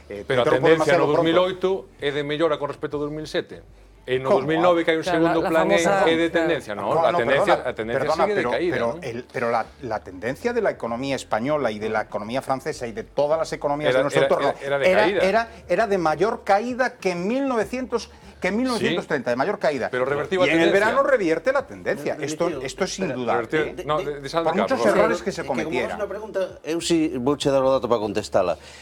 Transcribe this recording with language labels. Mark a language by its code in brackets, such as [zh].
[gl] pero a tendencia no 2008 é de mellora con respecto ao 2007. En 2009 que hai un segundo plan E de tendencia, non, a tendencia sigue de caída. [es] Pero la tendencia de la economía española y de la economía francesa y de todas las economías de nuestro entorno era de mayor caída que en 1930, de mayor caída. Pero revertió y en el verano revierte la tendencia. Esto es indudable. Por muchos errores que se cometieran. [gl] Unha pregunta, eu si vou che dar o dato para contestala.